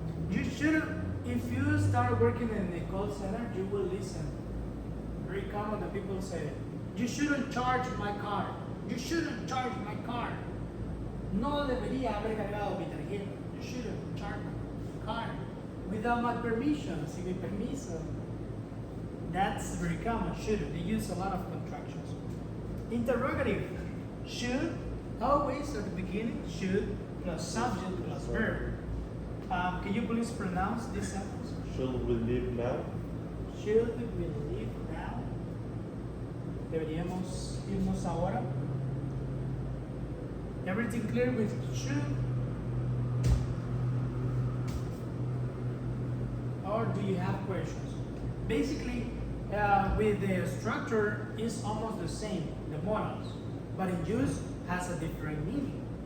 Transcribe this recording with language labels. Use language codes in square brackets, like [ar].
[en] You shouldn't, if you start working in the call center, you will listen. Very common that people say, you shouldn't charge my car. You shouldn't charge my car. [es] No debería haber cargado mi tarjeta. [en] You shouldn't charge my car without my permission, [es] sin mi permiso. [en] That's very common, shouldn't. They use a lot of contractions. Interrogative. Should, always at the beginning, should plus subject plus verb. Can you please pronounce this sentence? Should we leave now? Should we leave now? [es] Deberíamos irnos ahora. [en] Everything clear with should? Or do you have questions? Basically, with the structure is almost the same, the modals, but in use has a different meaning.